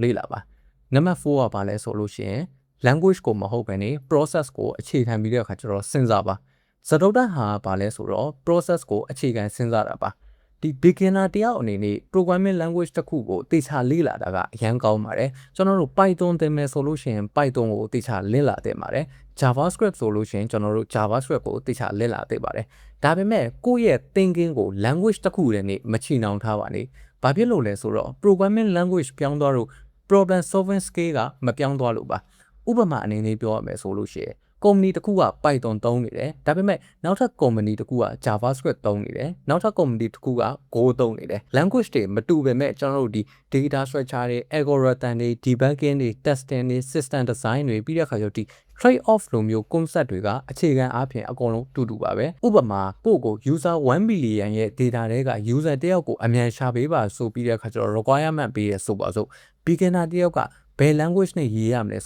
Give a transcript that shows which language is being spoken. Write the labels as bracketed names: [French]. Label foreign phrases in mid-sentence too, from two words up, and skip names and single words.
[Burmese] လေ့လာပါနံပါတ်4ကဘာလဲဆိုလို့ရှိရင် language ကိုမဟုတ်ဘဲနေ process ကိုအခြေခံပြီးတဲ့အခါကျတော့စဉ်းစားပါစတုတ္ထဟာဘာလဲဆိုတော့ process ကိုအခြေခံစဉ်းစားတာပါဒီ beginner တယောက်အနေနဲ့ [English] programming language [Burmese] တစ်ခုကိုတေချာလေ့လာတာကအရန်ကောင်းပါတယ်ကျွန်တော်တို့ Python သင်မယ်ဆိုလို့ရှိရင် Python ကိုတေချာလေ့လာသင့်ပါတယ် JavaScript ဆိုလို့ရှိရင်ကျွန်တော်တို့ JavaScript ကိုတေချာလေ့လာသင့်ပါတယ်ဒါပေမဲ့ကိုယ့်ရဲ့ thinking ကို language တစ်ခုတည်းနဲ့မချီနှောင်ထားပါနဲ့ဘာဖြစ်လို့လဲ ဆိုတော့ [English] programming language [Burmese] ပြောင်းသွားလို့ [English] problem solving skill [Burmese] ကမပြောင်းသွားလို့ပါဥပမာအနေနဲ့ပြောရမယ်ဆိုလို့ရှိရင်ကုမ္ပဏီတစ်ခုက Python သုံးနေ တယ်ဒါပေမဲ့နောက်ထပ်ကုမ္ပဏီတစ်ခုက JavaScript သုံးနေတယ်နောက်ထပ်ကုမ္ပဏီတစ်ခုက Go သုံးနေတယ် language တွေမတူပေမဲ့ကျွန်တော်တို့ဒီ [English] data structure [Burmese] တွေ algorithm တွေ debugging တွေ testing တွေ [English] system design [Burmese] တွေပြီးတဲ့အခါကျတော့ဒီ [English] trade off [Burmese] လိုမျိုး concept တွေကအခြေခံအားဖြင့်အကုန်လုံးတူတူပါပဲဥပမာပို့ကို user 1 billion ရဲ့ data တွေက user တယောက်ကိုအမြန်ရှာပေးပါဆိုပြီးတဲ့အခါကျတော့ requirement ပေးရဆိုပါစို့ beginner တယောက်ကဘယ် language နဲ့ရေးရမလဲ